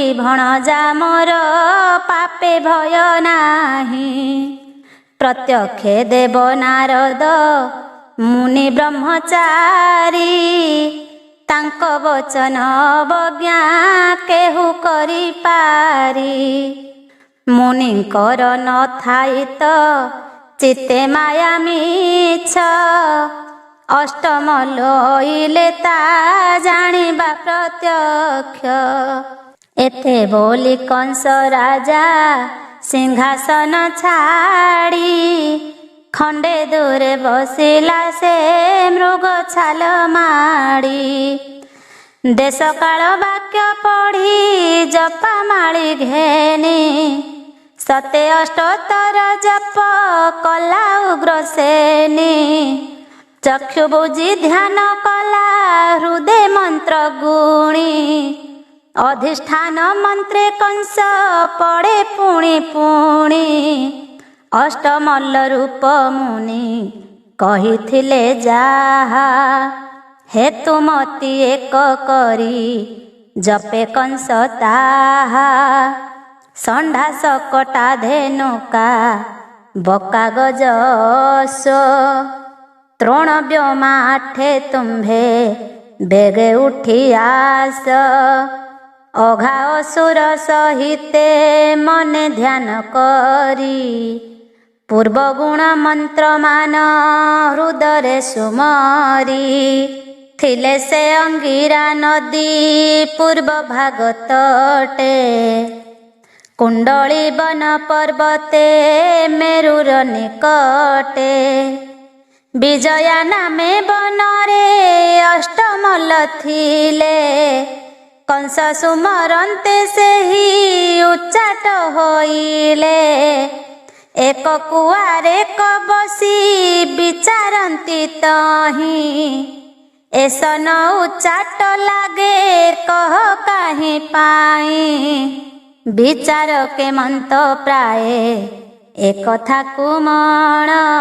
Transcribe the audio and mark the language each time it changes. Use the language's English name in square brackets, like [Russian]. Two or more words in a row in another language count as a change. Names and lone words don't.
[Odia] ଭଣଜା ମୋର ପାପେ ଭୟ ନାହି ପ୍ରତ୍ୟକ୍ଷେ ଦେବ ନାରଦ ମୁନି ବ୍ରହ୍ମଚାରୀ ତାଙ୍କ ବଚନ ଅବଜ୍ଞା କେହୁ କରି ପାରୀ ମୁନିଙ୍କର ନ ଥାଈ ତ ଚିତ୍ତେ ମାୟା ମିଛ ଅଷ୍ଟମ ଲଇଲେ ତା ଜାଣିବା ପ୍ରତ୍ୟକ୍ଷ ଏତେ ବୋଲୀ କଂସ ରାଜା ସିଂହାସନ ଛାଡ଼ୀ ଖଣ୍ଡେ ଦୂରେ ବସିଲା ସେ ମୃଗ ଛାଲ ମାଡ଼ୀ ଦେଶ କାଳ ବାକ୍ୟ ପଢ଼ୀ ଜପା ମାଳୀ ଘେନୀ ସତେ ଅଷ୍ଟୋତ୍ତର ଜପ କଲା ଉଗ୍ରସେନୀ ଚକ୍ଷୁ ବୁଜୀ ଧ୍ୟାନ କଲା ହୃଦୟ ମନ୍ତ୍ର ଗୁଣୀ ଅଧିଷ୍ଠାନ ମନ୍ତ୍ରେ କଂସ ପଡ଼େ ପୁଣୀ ପୁଣୀ ଅଷ୍ଟମଲ୍ଲ ରୂପ ମୁନି କହିଥିଲେ ଯାହା ହେତୁ ମତି ଏକ କରୀ ଜପେ କଂସ ତାହା ଷଣ୍ଢା ସକଟା ଧେନୁକା ବକା ଗଜସୋ ତୃଣ ବ୍ୟୋମା ଆଠେ ତୁମ୍ଭେ ବେଗେ ଉଠୀ ଆସ ଅଘା ଅସୁର ସହିତେ ମନେ ଧ୍ୟାନ କରୀ ପୂର୍ବ ଗୁଣ ମନ୍ତ୍ର ମାନ ହୃଦୟ ସୁମରୀ ଥିଲେ ସେ ଅଙ୍ଗିରା ନଦୀ ପୂର୍ବ ଭାଗ ତଟେ କୁଣ୍ଡଳୀ ବନ ପର୍ବତେ ମେରୁର ନିକଟେ ବିଜୟା ନାମେ ବନରେ ଅଷ୍ଟମଲ୍ଲ ଥିଲେ କଂସ ସୁମରନ୍ତେ ସେହୀ ଉଚ୍ଚାଟ ହୋଇଲେ ଏକ କୁଆରେ ଏକ ବସୀ ବିଚାରନ୍ତୀ ତହୀ ଏସନ ଉଚ୍ଚାଟ ଲାଗେ କହ କାହି ପାଈ ବିଚାର କେ ମନ୍ତ ପ୍ରାୟ ଏକ ଥା କୁମଣ